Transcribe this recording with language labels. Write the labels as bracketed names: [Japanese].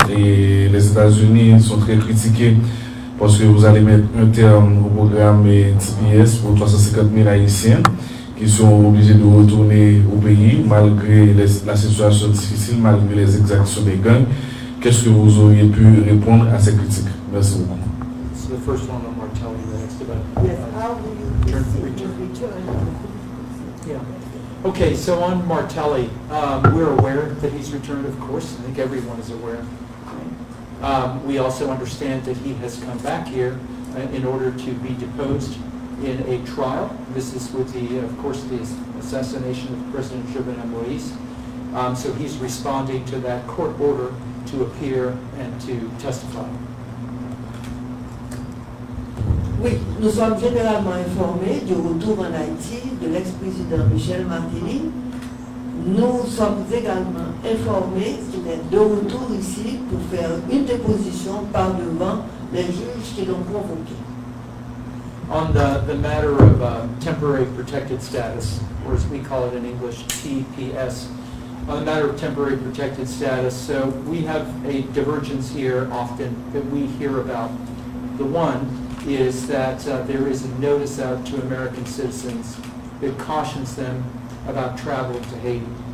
[French] Et les États-Unis sont très critiqués parce que vous allez mettre un terme au programme TPS pour 350 000 Haïtiens qui sont obligés de retourner au pays malgré la situation difficile, malgré les exactions des gangs. Qu'est-ce que vous auriez pu répondre à ces critiques? Merci beaucoup. [English] So the first one on Martelli, the next about Yes, how will you return? Yeah. Okay, so on Martelli, we're aware that he's returned, of course. I think everyone is aware. We also understand that he has come back here in order to be deposed in a trial. This is with the, of course, the assassination of President Jovenel Moïse. So he's responding to that court order to appear and to testify. [French] Oui, nous sommes généralement informés du retour en Haïti de l'ex-président Michel Martelly. Nous sommes également informés qu'il est de retour ici pour faire une déposition par devant les juges qui l'ont convoqué. [English] On the matter of temporary protected status, or as we call it in English, TPS, on the matter of temporary protected status, so we have a divergence here often that we hear about. The one is that there is a notice out to American citizens that cautions them about travel to Haiti.